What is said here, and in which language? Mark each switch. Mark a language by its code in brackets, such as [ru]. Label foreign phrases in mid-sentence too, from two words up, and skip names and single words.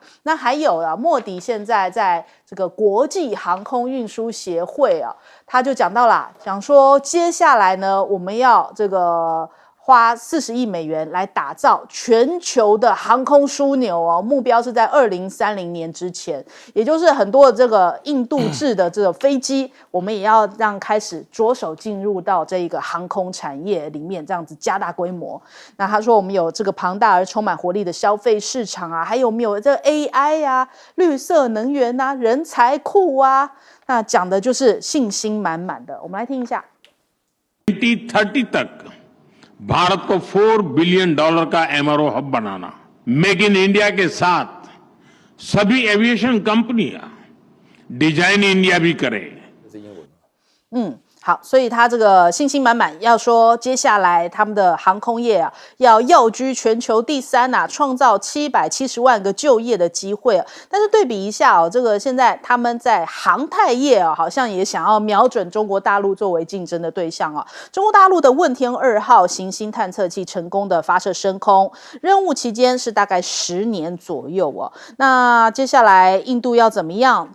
[zh] 那还有莫迪现在在这个国际航空运输协会他就讲说接下来呢，我们要这个花40亿美元来打造全球的航空枢纽哦，目标是在2030年之前，也就是很多的这个印度制的这个飞机，我们也要开始着手进入到这个航空产业里面，这样子加大规模。那他说我们有这个庞大而充满活力的消费市场还有没有这个 AI 绿色能源人才库那讲的就是信心满满的。我们来听一下。 [hi] 2030 तक भारत को $4 बिलियन का [en] MRO hub [hi] बनाना, मेक इन इंडिया के साथ सभी [en] aviation companies [hi] डिजाइन इंडिया भी करें। [zh] 好，所以他这个信心满满，要说接下来他们的航空业要跃居全球第3创造770万个就业的机会但是对比一下这个现在他们在航太业好像也想要瞄准中国大陆作为竞争的对象中国大陆的问天2号行星探测器成功的发射升空，任务期间是大概10年左右那接下来印度要怎么样？